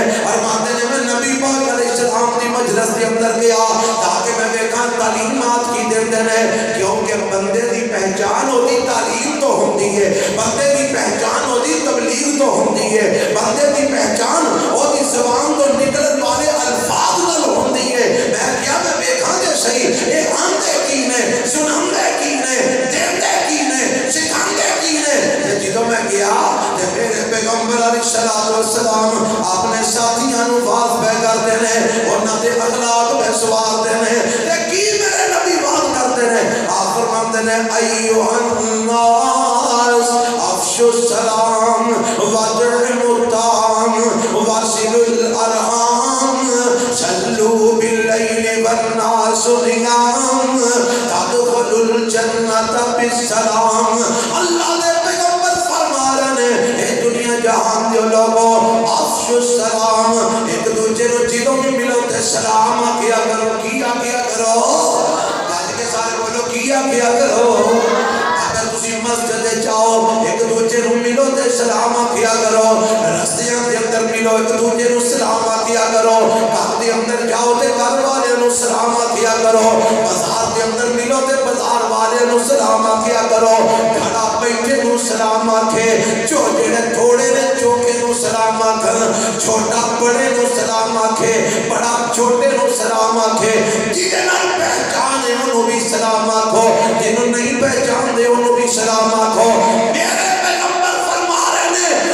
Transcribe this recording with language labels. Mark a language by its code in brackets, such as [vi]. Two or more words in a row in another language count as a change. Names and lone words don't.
[pa] فرماتے ہیں میں نبی پاک علیہ السلام دی مجلس دے اندر گیا تاکہ میں دیکھاں تعلیمات کی دیندے نے. کیونکہ بندے دی پہچان ہوتی تعلیم تو ہوندی ہے. بندے دی پہچان ہوتی تبلیغ تو ہوندی ہے. بندے دی پہچان ہوتی زبان تو نکلن والے الفاظ نال ہوندی ہے. میں کیا میں دیکھاں کہ صحیح اے آندے کی نے سناندے کی نے دیندے کی نے سکھاندے کی نے. جدوں میں گیا تے میرے پیغمبر علیہ الصلوۃ والسلام اپنے ساتھیاں نو واز پہ کرتے نے انہاں دے اخلاق پہ سوارتے نے. تے کی میرے نبی واز کرتے نے. [ur] آپ فرماتے ہیں [ar] ایھا الناس افشوا السلام وادعوا الطعام واصلوا الارحام صلوا باللیل والناس نیام تدخلوا الجنة بالسلام. [pa] اللہ دے پیغمبر فرما رہے ہیں اے دنیا جہان دے لوگوں [ar] افشوا السلام [pa] ایک دوسرے نو جدوں بھی ملو تے سلام کیا کرو. کیا کرو گل کے سارے بولو کیا کرو. اگر تسی مسجد جاؤ ایک دوسرے نو ملو تے سلام کیا کرو. رستیاں دے اندر ملو ایک دوسرے نو سلام کیا کرو. گھر دے اندر جاؤ تے گھر والے نو سلام کیا کرو. بازار دے اندر ملو تے بازار والے نو سلام کیا کرو. کھڑا بیٹھے نو سلام آکھے جو جڑے تھوڑے نے چوکے نو سلام آکھن. چھوٹا بڑے نو سلام آکھے بڑا چھوٹے نو سلام آکھے. جنہاں نال پہچان ہے انہوں بھی سلام آکھو جنہوں نہیں پہچان دے انہوں بھی سلام آکھو. میرے پیغمبر فرما رہے نے